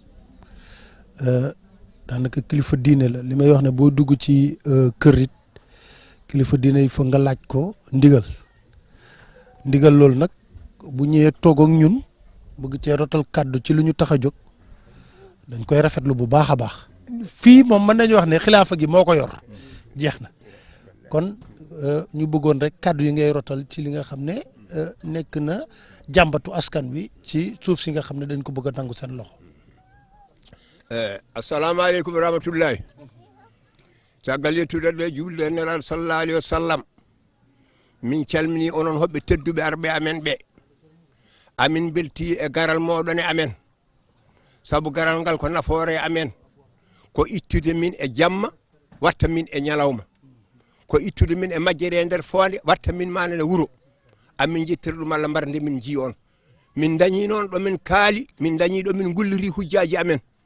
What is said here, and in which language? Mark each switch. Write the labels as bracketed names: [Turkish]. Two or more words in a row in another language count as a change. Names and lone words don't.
[Wolof] daanaka kilifa diine la li may wax ne boo dugg ci kër it kilifa diine yi fa nga laaj ko ndigal loolu nag bu ñëwee toog ak ñun bëgg cee rotal kàddu ci lu ñu tax a jóg dañ koy rafetlu bu baax a baax fii moom mën nañu wax ne xilaafa gi moo ko yor jeex na kon ñu bëggoon rek kàddu yi ngay rotal ci li nga xam ne nekk na jàmbatu askan wi ci suuf si nga xam ne dañ ko bëgg a nangu seen loxo. [Arabic] السلام عليكم رحمة الله [Fula] caggal yettude julde nelaɗo [Arabic] صلى الله عليه وسلم [Fula] min calmini onon hoɓɓe tedduɓe arɓe amen ɓe amin belti e garal moɗon e amen saabu garal ngal ko nafoore amen ko ittude min e jamma watta min e ñalawma ko ittude min e majjere e nder fonde watta min mana e wuuro amin jettira ɗum Allah mbarde min ji on min dañi noon ɗo min kaali min dañi ɗo min gulliri hujjaji amen